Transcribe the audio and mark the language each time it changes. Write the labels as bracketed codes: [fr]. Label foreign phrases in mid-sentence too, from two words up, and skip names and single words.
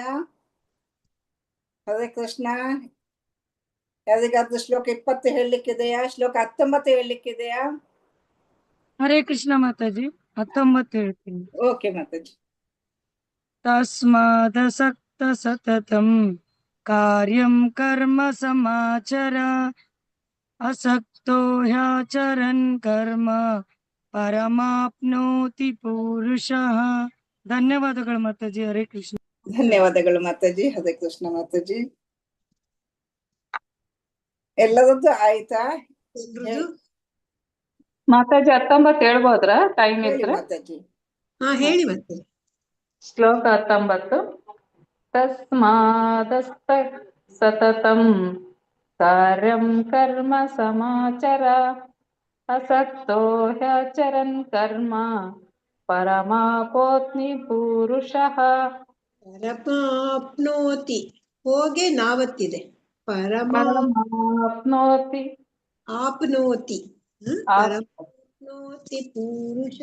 [kn] ಹರೇ ಕೃಷ್ಣ. ಯಾರಿಗಾದ್ರೂ ಶ್ಲೋಕ 20 ಹೇಳಲಿಕ್ಕಿದೆಯಾ? ಶ್ಲೋಕ 19 ಹೇಳಲಿಕ್ಕಿದೆಯಾ? ಹರೇ ಕೃಷ್ಣ ಮಾತಾಜಿ, 19 ಹೇಳ್ತೀನಿ. ಓಕೆ ಮಾತಾಜಿ. [sa] ತಸ್ಮಾದಸಕ್ತ ಸತತಂ ಕಾರ್ಯಂ ಕರ್ಮ ಸಮಾಚರ ಅಸಕ್ತೋ ಹ್ಯಾಚರನ್ ಕರ್ಮ ಪರಮಾಪ್ನೋತಿ ಪುರುಷಃ. [kn] ಧನ್ಯವಾದಗಳು ಮಾತಾಜಿ. ಹರೇ ಕೃಷ್ಣ. ಧನ್ಯವಾದಗಳು ಮಾತಾಜಿ. ಹರೇ ಕೃಷ್ಣ ಮಾತಾಜಿ. ಎಲ್ಲರದ್ದು ಆಯ್ತಾ ಮಾತಾಜಿ? 19 ಹೇಳ್ಬೋದ್ರಾ ಟೈಮ್ ಇದ್ರೆ? ಮಾತಾಜಿ ಹೇಳಿ ಮತ್ತೆ. [sa] ಶ್ಲೋಕ 19. ತಸ್ಮಾದಸ್ತ ಸತತಂ ಕಾರ್ಯಂ ಕರ್ಮ ಸಮಾಚರ ಅಸಕ್ತೋ ಹ್ಯಾಚರನ್ ಕರ್ಮ ಪರಮಾಪೋತ್ನಿ ಪುರುಷಃ. [kn] ಪರಮಾಪ್ನೋತಿ ಹೋಗೆ ನಾವತ್ತಿದೆ. [sa] ಪರಮಾಪ್ನೋತಿ ಆಪ್ನೋತಿ ಪರಮಾಪ್ನೋತಿ ಪುರುಷ.